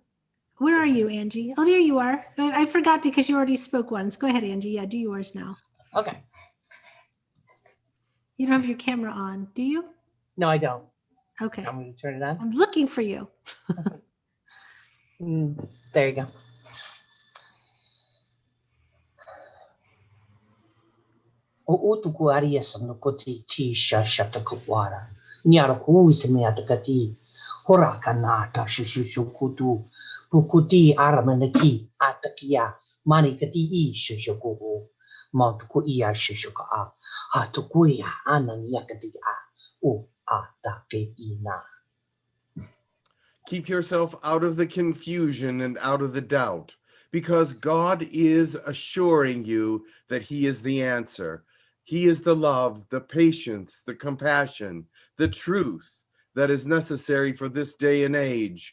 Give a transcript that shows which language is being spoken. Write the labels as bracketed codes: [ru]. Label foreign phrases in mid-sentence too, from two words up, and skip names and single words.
[en] where are you, Angie? Oh, there you are. I forgot because you already spoke once. Go ahead, Angie. Yeah, do yours now. Okay. You don't have your camera on, do you? No, I don't. Okay. I'm going to turn it on. I'm looking for you. There you go. O tuku aria sa no koti ti sha shata kuwara. Niara ku se me atakati. Hora kanata shishu kutu. Pukuti aramanaki atakia. Mani kati I shishu kuhu. Ma tuku ia shishu ka a. Ha tuku ia anan yakati a. O atake ina. Keep yourself out of the confusion and out of the doubt, because God is assuring you that he is the answer. He is the love, the patience, the compassion, the truth that is necessary for this day and age.